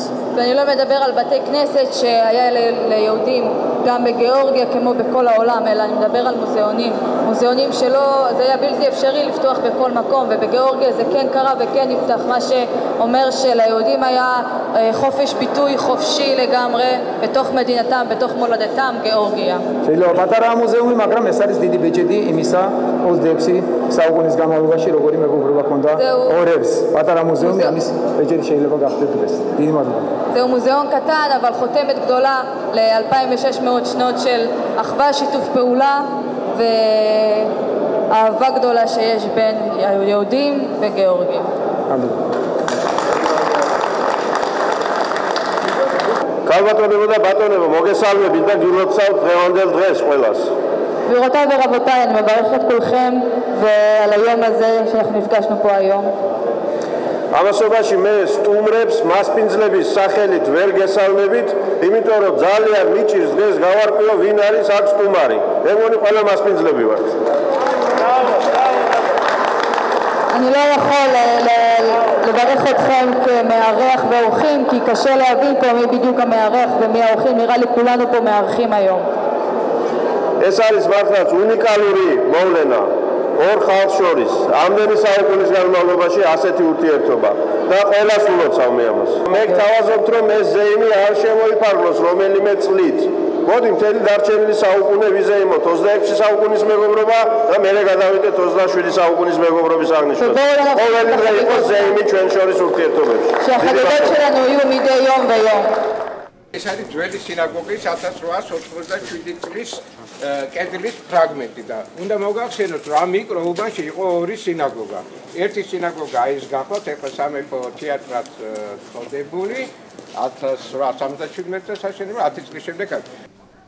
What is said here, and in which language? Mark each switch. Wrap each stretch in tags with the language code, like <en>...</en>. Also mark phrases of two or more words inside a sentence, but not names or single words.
<he>ואני לא מדבר על בתי כנסת שהיה ליהודים גם בגיאורגיה כמו בכל העולם, אלא אני מדבר על מוזיאונים. מוזיאונים שלא, זה היה בלתי אפשרי לפתוח בכל מקום, ובגיאורגיה זה כן קרה וכן נפתח, מה שאומר שליהודים היה חופש ביטוי חופשי לגמרי בתוך מדינתם, בתוך מולדתם, גיאורגיה.</he> <ka>შეიძლება პატარა მუზეუმი, მაგრამ ეს არის დიდი ბეჭედი იმისა 26 საუკუნის განმავლობაში როგორი მეგობრობა ჰქონდა ორებს. პატარა მუზეუმი ამის ბეჭედი შეიძლება გახდეს დღეს. დიდი მადლობა.</ka> <he>זהו מוזיאון קטן, אבל חותמת גדולה ל-2600 שנות של אחווה, שיתוף פעולה ואהבה גדולה שיש בין יהודים וגיאורגים.</he> <ka>ქალბატონებო და ბატონებო, მოგესალმებით და გილოცავთ დღევანდელ დღეს ყველას.</ka> <he>גבירותיי ורבותיי, אני מברכת את כולכם ועל היום הזה שאנחנו נפגשנו פה היום.</he> <ka>ამასობაში მე სტუმრებს მასპინძლების სახელით ვერ გესალმებით, იმიტომ რომ ძალიან მიჭირს დღეს გავარკვიო ვინ არის აქ სტუმარი. მე მგონი ყველა მასპინძლები ვართ.</ka> <he>אני לא יכול לברך אתכם כמארח ואורחים, כי קשה להבין פה מי בדיוק המארח ומי האורחים, נראה לי כולנו פה מארחים היום.</he> <ka>ეს არის მართლაც უნიკალური მოვლენა ორ ხალხს შორის. ამდენი საუკუნის განმავლობაში ასეთი ურთიერთობა და ყველას ულოცავ მე ამას. მე გთავაზობთ რომ ეს ზეიმი არ შემოიფარგლოს რომელიმე წლით. მოდი მთელი დარჩენილი საუკუნე ვიზეიმოთ 26 საუკუნის მეგობრობა და მერე გადავიდეთ 27 საუკუნის მეგობრობის აღნიშვნას. ყოველი დღე იყოს ზეიმი ჩვენ შორის ურთიერთობებში.</ka> <he>שהחגיגות שלנו יהיו מדי יום ויום.</he> <ka>ეს არის ძველი სინაგოგის 1887 წლის კედლის ფრაგმენტი და უნდა მოგახსენოთ რომ ამ მიკროუბანში იყო ორი სინაგოგა. ერთი სინაგოგა ის გახლავთ ეხლა სამეფო თეატრად წოდებული 1877 წელს აშენებდა 10 წლის შემდეგ.</ka>